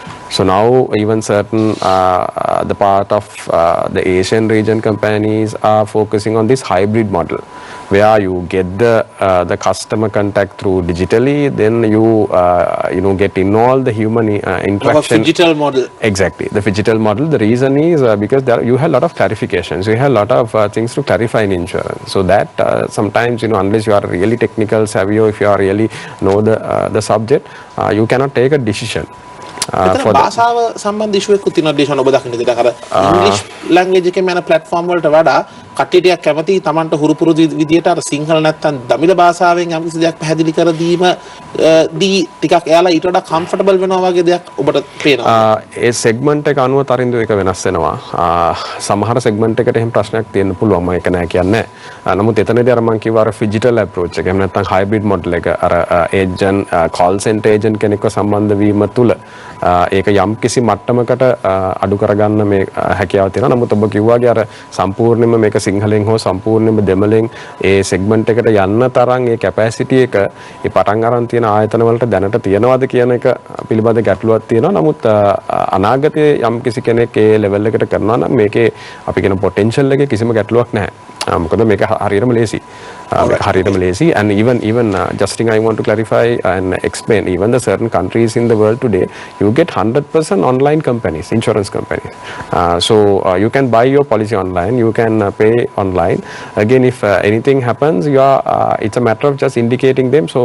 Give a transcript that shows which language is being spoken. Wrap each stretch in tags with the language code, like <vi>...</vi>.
<en>So now even certain the part of the Asian region companies are focusing on this hybrid model where you get the customer contact through digitally, then you get involved the human interaction. A digital model. Exactly, the digital model. The reason is because you have a lot of clarifications, you have a lot of things to clarify in insurance. So that sometimes unless you are really technical savvy or if you are really know the subject, you cannot take a decision.</en> <si>භාෂාව සම්බන්ධ ඉෂුව එකක් තියෙනවා ඩිෂන් ඔබ දකින්න දෙයක් අර ඉංග්‍රීසි language එකේ යන ප්ලැට්ෆෝම් වලට වඩා කට්ටියට කැමති Tamanට හුරු පුරුදු විදියට අර සිංහල නැත්තම් දමිළ භාෂාවෙන් යම් කිසි දෙයක් පැහැදිලි කර දීම දී ටිකක් එයාලා ඊට වඩා කම්ෆර්ටබල් වෙනවා වගේ දෙයක් ඔබට පේනවා. ඒ සෙග්මන්ට් එක අනුව තරින්දු එක වෙනස් වෙනවා. සමහර සෙග්මන්ට් එකට එහෙම ප්‍රශ්නයක් තියෙන්න පුළුවන් මම ඒක නෑ කියන්නේ. නමුත් එතනදී අර මම කිව්වා අර ෆිජිටල් අප්‍රෝච් එක එහෙම නැත්නම් හයිබ්‍රිඩ් මොඩල් එක අර ඒජන්ට් කෝල් සෙන්ටර් ඒජන්ට් කෙනෙක්ව සම්බන්ධ වීම තුල ඒක යම් කිසි මට්ටමකට අඩු කරගන්න මේ හැකියාව තියෙනවා. නමුත් ඔබ කිව්වාගේ අර සම්පූර්ණයෙන්ම මේක සිංහලෙන් හෝ සම්පූර්ණයෙන්ම දෙමළෙන් ඒ සෙග්මන්ට් එකට යන්න තරම් ඒ කැපැසිටි එක ඒ පටන් අරන් තියෙන ආයතන වලට දැනට තියනවාද කියන එක පිළිබඳ ගැටලුවක් තියෙනවා. නමුත් අනාගතයේ යම් කිසි කෙනෙක් ඒ ලෙවල් එකට කරනවා නම් මේකේ අපි කියන පොටෙන්ෂල් එකේ කිසිම ගැටලුවක් නැහැ. මොකද මේක හරියටම ලේසි. හරියටම ලේසි</si> <en>and even just thing I want to clarify and explain even the certain countries in the world today you get 100% online companies, insurance companies. So you can buy your policy online, you can pay online. Again, if anything happens, it's a matter of just indicating them.</en>